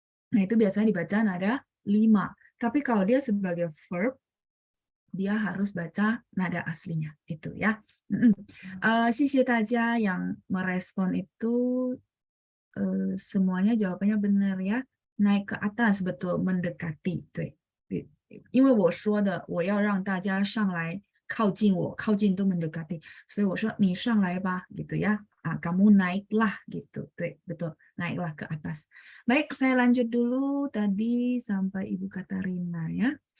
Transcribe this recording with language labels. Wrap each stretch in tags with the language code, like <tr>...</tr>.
<id>Nah, itu biasanya dibaca nada 5. Tapi kalau dia sebagai verb, dia harus baca nada aslinya itu ya.</id> <zh>谢谢大家</zh> <id>yang merespon itu, semuanya jawabannya benar ya. Naik ke atas, betul, mendekati.</id> <zh>对，因为我说的我要让大家上来靠近我，靠近都 mendekati. 所以我说你上来吧 gitu ya.</zh> <id>Kamu naiklah gitu. 对，betul. Naiklah ke atas. Baik, saya lanjut dulu tadi sampai Ibu Katarina ya.</id>